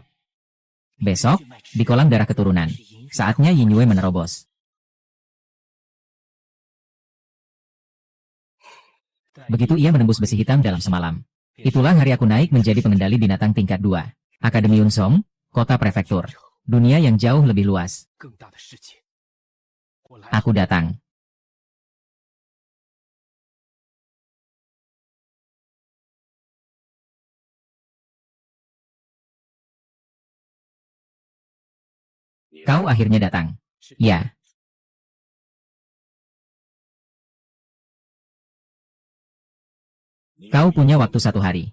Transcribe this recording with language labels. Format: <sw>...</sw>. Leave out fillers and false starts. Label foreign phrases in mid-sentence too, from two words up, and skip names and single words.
<id>Besok, di kolam darah keturunan, saatnya Yin Yue menerobos. Begitu ia menembus besi hitam dalam semalam. Itulah hari aku naik menjadi pengendali binatang tingkat 2. Akademi Yunsong, kota prefektur. dunia yang jauh lebih luas.</id> <zh>更大的世界。我来</zh> <id>Aku datang. Kau akhirnya datang. Ya, kau punya waktu 1 hari.</id>